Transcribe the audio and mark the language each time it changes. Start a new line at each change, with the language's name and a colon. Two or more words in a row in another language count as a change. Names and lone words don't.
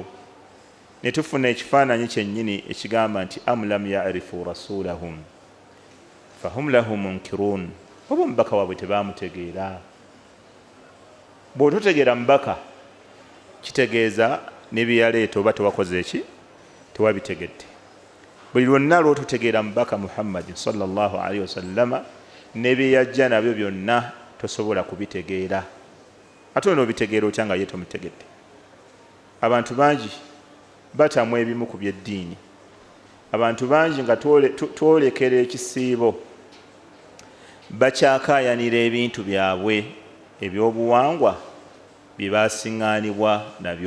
Ganda: Ne tufuna ekifaananyi kyennyini ekigamba nti
Arabic: أم لم يعرفوا رسولهم فهم له منكرون,
Ganda: oba omubaka waabwe tebaamutegeera. Bw'ototegeera mubaka kitegeeza ne bye yaleeta oba tewakoze eki, tewabitegedde. Buli lwonna lw'ototegeera mubaka Muhammad
Arabic: صلى الله عليه وسلم
Ganda: ne bye yajja nabyo byonna tosobola kubitegeera. Ate onobitegeera otya nga ye tomutegedde? Abantu bangi batamu ebimu ku byeddiini. Abantu bangi nga twolekera ekisiibo bakyakaayanira ebintu byabwe ebyobuwangwa bye baasiŋŋaanibwa nabyo.